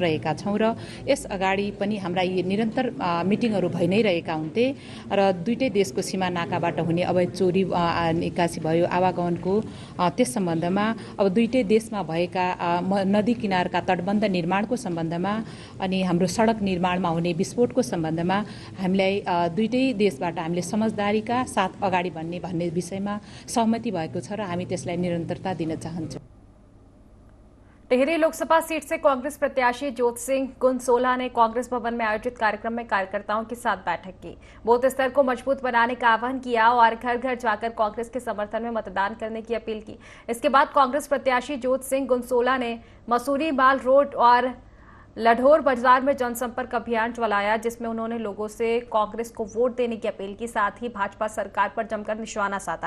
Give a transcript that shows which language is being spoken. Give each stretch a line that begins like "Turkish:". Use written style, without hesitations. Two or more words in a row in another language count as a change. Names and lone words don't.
Nepali: रहेका छौँ र यस अगाडि पनि हाम्रा यी निरन्तर मिटिङहरू भइ नै रहेका हुन्थे र दुईटै देशको सीमा नाकाबाट हुने अवैध चोरी निकासी भयो आवागमनको त्यस सम्बन्धमा अब दुईटै देशमा भएका नदी किनारका तटबन्ध निर्माणको सम्बन्धमा अनि हाम्रो सडक निर्माणमा हुने विस्फोटको सम्बन्धमा हामीलाई दुईटै देशबाट हामीले समझदारीका साथ अगाडि बढ्ने भन्ने विषयमा सहमति भएको छ र हामी त्यसलाई निरन्तरता दिन चाहन्छौँ।
Hindi: टिहरी लोकसभा सीट से कांग्रेस प्रत्याशी ज्योत सिंह गुनसोला ने कांग्रेस भवन में आयोजित कार्यक्रम में कार्यकर्ताओं के साथ बैठक की, बूथ स्तर को मजबूत बनाने का आह्वान किया और घर घर जाकर कांग्रेस के समर्थन में मतदान करने की अपील की। इसके बाद कांग्रेस प्रत्याशी ज्योत सिंह गुनसोला ने मसूरी माल रोड और लढोर बाजार में जनसंपर्क अभियान चलाया, जिसमें उन्होंने लोगों से कांग्रेस को वोट देने की अपील की, साथ ही भाजपा सरकार पर जमकर निशाना साधा।